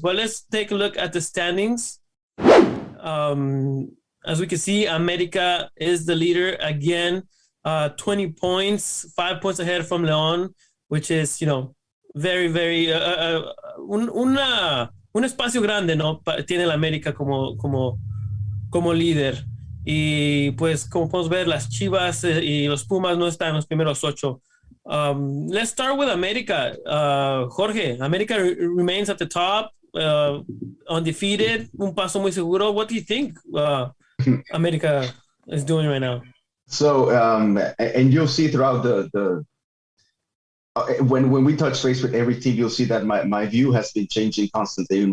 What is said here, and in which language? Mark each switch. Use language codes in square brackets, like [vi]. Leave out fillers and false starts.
[en] But let's take a look at the standings. As we can see, América is the leader again, 20 points, 5 points ahead from León, which is, very, very [es] un espacio grande, ¿no? Tiene la América como líder. Y pues, como podemos ver, las Chivas y los Pumas no están en los primeros 8. [en] Let's start with América. Jorge, América remains at the top, undefeated, [es] un paso muy seguro. [en] What do you think América is doing right now? So, and you'll see throughout the when we touch base with every team, you'll see that my view has been changing constantly.